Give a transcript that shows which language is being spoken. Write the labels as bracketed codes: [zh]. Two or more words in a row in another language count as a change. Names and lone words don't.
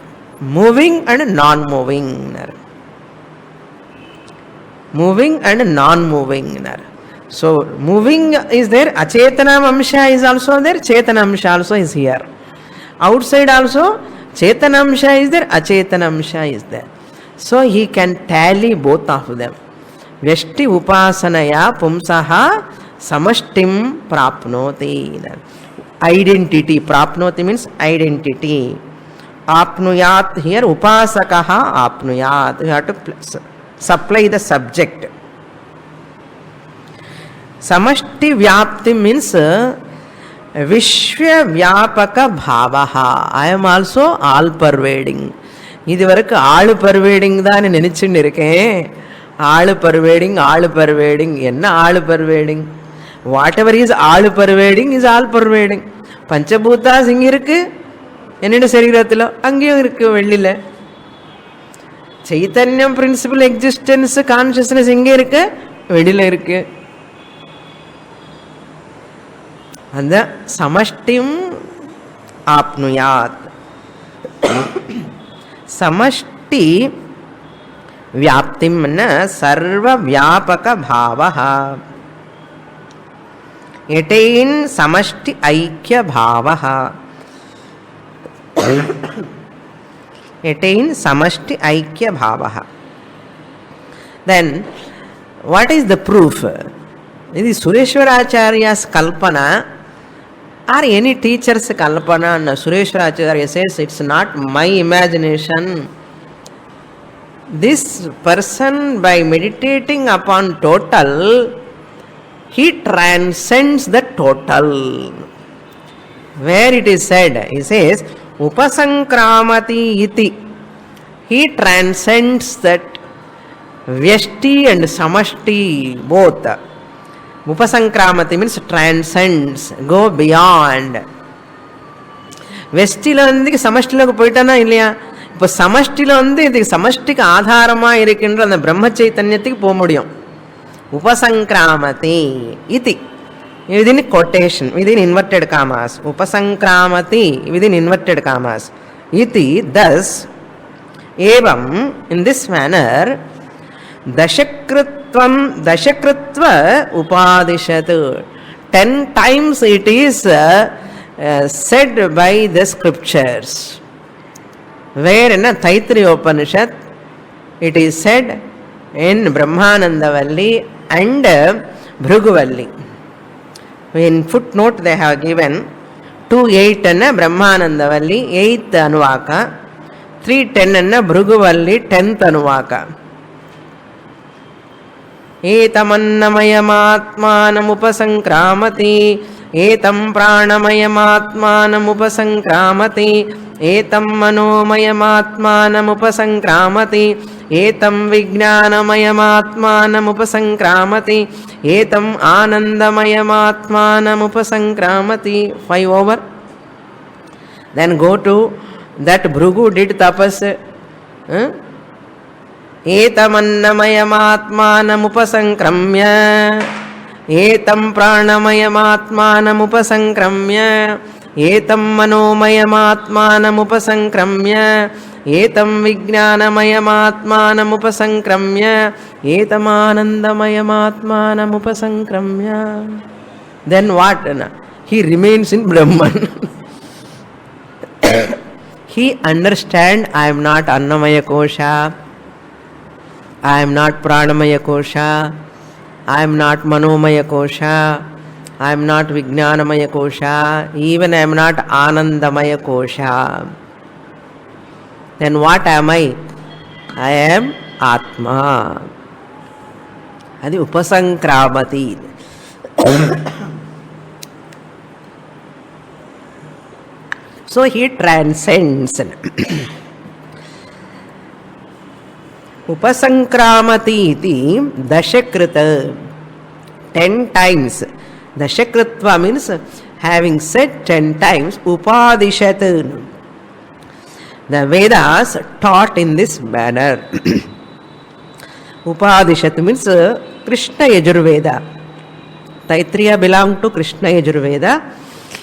[en] Moving and non-moving annaru. Moving and non-moving annaru. So, moving is there, [sa] achetana amsha [en] is also there, [sa] chetana amsha [en] also is here. Outside also, [sa] chetana amsha [en] is there, [sa] achetana amsha [en] is there. So, he can tally both of them. [sa] Vyashti upasanaya pumsaha samashtim prapnoti. [en] Identity, prapnoti means identity. [sa] Apnuyat here, upasakaha apnuyat. [en] You have to supply the subject. [sa] Samashti vyapti means Vishwa vyapaka bhavaha. [en] I am also all pervading. [ta] இதுவரைக்கு [en] all pervading [ta] தான் நினைச்சுன்னு இருக்கேன். [en] all pervading என்ன all pervading? what ever is all pervading is all pervading. [ta] பஞ்சபூதாஸ் இங்கே இருக்கு, என்னோட சரீரத்தில் அங்கேயும் இருக்கு, வெளியில். சைத்தன்யம் [en] principle existence consciousness [ta] எங்கே இருக்கு, வெளியில் இருக்கு. [sa] அந்த समष्टिम् आप्नुयात्. समष्टि व्याप्तिम न सर्व व्यापक भावः. एटेन समष्टि ऐक्य भावः. एटेन समष्टि ऐक्य भावः. [en] Then what is the proof? This is Sureshwaracharya's kalpana or any teacher's kalpana. And Sureshwaracharya says it's not my imagination. This person, by meditating upon total, he transcends the total. Where it is said, he says [sa] upasankramati iti. [en] He transcends that vyashti and samashti both. Upasankramati means transcends, go beyond. [ta] வெஷ்டில வந்து சமஷ்டில போயிட்டானா இல்லையா? இப்போ சமஷ்டில வந்து இது சமஷ்டிக்கு ஆதாரமா இருக்கின்ற அந்த பிரம்ம சைத்தன்யத்துக்கு போக முடியும். [sa] उपसंक्रामति इति [en] within quotation, within inverted commas. Upasankramati within inverted commas. Iti, thus, evam, in this manner, [sa] dashakritva upadishat. [en] 10 times it is said by the scriptures. Where in Taittiriya Upanishad it is said in Brahmanandavalli and Bhruguvalli. In footnote they have given 2:8 and Brahmanandavalli 8th Anuvaka, 3:10 and Bhruguvalli 10th Anuvaka. [sa] एतमन्नमयमात्मानमुपसंक्रामति एतं प्राणमयमात्मानमुपसंक्रामति एतं मनोमयमात्मानमुपसंक्रामति एतं विज्ञानमयमात्मानमुपसंक्रामति एतं आनन्दमयमात्मानमुपसंक्रामति. [en] 5 over. Then go to that Bhrugu did tapas. [sa] एतमन्नमयमात्मानमुपसंक्रम्य एतं प्राणमयमात्मानमुपसंक्रम्य एतं मनोमयमात्मानमुपसंक्रम्य एतं विज्ञानमयमात्मानमुपसंक्रम्य एतमानन्दमयमात्मानमुपसंक्रम्य. [en] Then what? He remains in Brahman. He understands, I am not Annamaya Kosha, I am not Pranamaya Kosha, I am not Manomaya Kosha, I am not Vijnanamaya Kosha, even I am not Anandamaya Kosha. Then what am I? I am Atma. [sa] Adi Upasankramati. [en] So he transcends. [sa] Upasankramati iti dashakrita. [en] 10 times. Dashakritva means having said 10 times. [sa] Upadishat. [en] The Vedas taught in this manner. Upadishat means Krishna Yajurveda. Taittiriya belong to Krishna Yajurveda.